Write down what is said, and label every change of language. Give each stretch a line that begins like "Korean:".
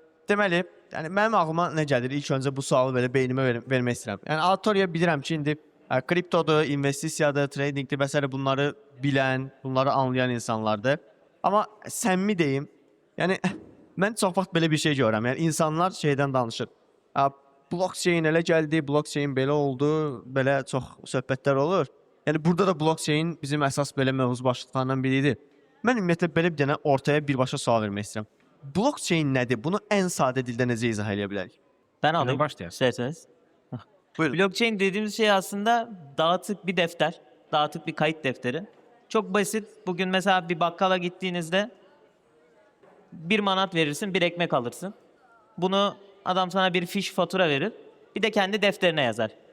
Azerbaijani: Deməli, yəni mənim ağlıma nə gəlir? İlk öncə bu sualı belə beynimə vermək istəyirəm. Yəni auditoriya bilirəm ki, indi kriptodur, investisiyadır, tradingdir və s. bunları bilən, bunları anlayan insanlardır. Amma səmimi deyim, yəni mən çox vaxt belə bir şey görürəm. Yəni insanlar şeydən danışır. Blockchain elə gəldi, blockchain belə oldu, belə çox söhbətlər olur. Yəni burada da blockchain bizim əsas belə mövzu başlıqlarından biridir. Mən ümumiyyətlə belə bir dənə ortaya birbaşa sual vermək istəyirəm. Blockchain nədir? Bunu ən sadə dildə necə izah edə bilərik?
Turkish: Ben alayım. başlayalım. İsterseniz. Buyurun. Blockchain dediğimiz şey aslında dağıtık bir defter. Dağıtık bir kayıt defteri. Çok basit. Bugün mesela bir bakkala gittiğinizde 1 manat verirsin, 1 ekmek alırsın. Bunu adam sana bir fiş fatura verir. Bir de kendi defterine yazar.